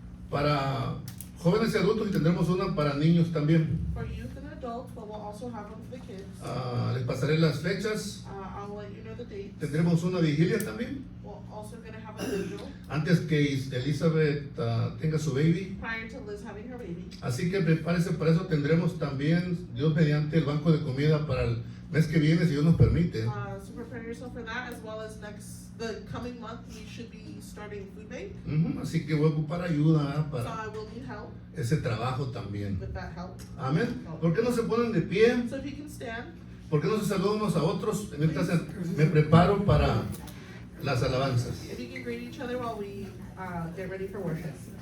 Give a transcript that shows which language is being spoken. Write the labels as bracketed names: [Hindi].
[Spanish] para jóvenes y adultos y tendremos una para niños también. [English] for youth and adults, but we'll also have one for the kids. [Spanish] Les pasaré las fechas. [English] I'll let you know the dates. [Spanish] Tendremos una vigilia también [English] We're also gonna have a vigil [Spanish] antes que Elizabeth tenga su baby. [English] prior to Liz having her baby. [Spanish] Así que prepárese para eso. Tendremos también, Dios mediante, el banco de comida para el mes que viene, si Dios nos permite. [English] So prepare yourself for that, as well as the coming month we should be starting food bank. [Spanish] Así que voy a ocupar ayuda [English] So [Spanish] para [English] I will need help [Spanish] ese trabajo también. [English] with that help. [Spanish] Amén. ¿Por qué no se ponen de pie? [English] So if you can stand, [Spanish] ¿Por qué no se saludan unos a otros? Mientras me preparo para las alabanzas. [English] if you can greet each other while we get ready for worship.